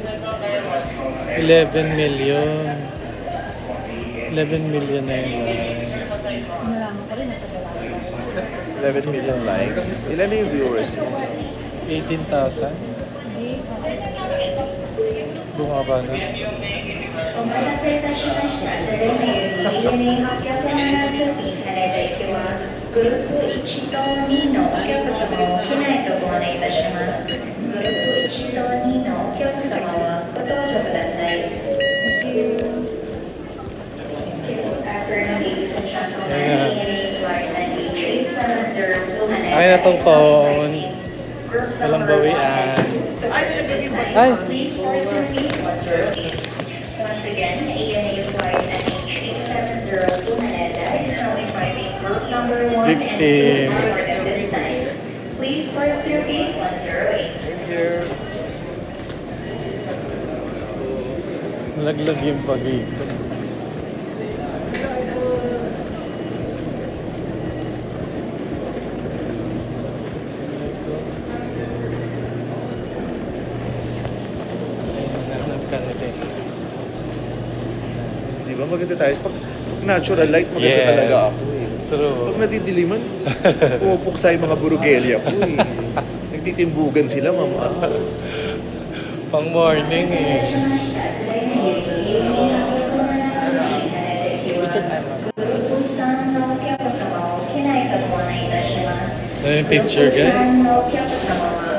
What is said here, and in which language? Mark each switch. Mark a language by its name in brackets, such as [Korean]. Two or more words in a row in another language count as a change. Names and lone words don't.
[Filipino] 11 million. 11 million na yun. 11 million likes. Ilan na yung viewers mo? 18,000? Bumaba na. [Japanese] お待たせいたしました。ただいまより870便羽田行きはグループ1と2のお客様を機内とご案内いたします。グループ1と2のお客様はご搭乗ください。 [English] Afternoon, ladies and gentlemen. ANA Flight 98702 [Filipino] Ay, na tong phone. Walang bawian. Ay! [English] Please board your feet once you're ready. Once again, ANA Flight NH8702 Manila is now inviting group number 1 and Victim. group number at this time. Please board your feet once you're ready. Thank you. [Filipino] Malaglag yung pag-ito. Di ba maganda tayo? Pag natural light, maganda Yes. talaga ako eh. True. Pag nadidiliman, pumupuksa yung mga burugelya ko eh. Nagtitimbugan sila, mama. Pang morning eh. [Japanese] 3のお客様を機内とご案内いたします。 [Filipino] Ano yung picture guys? [Japanese] 3のお客様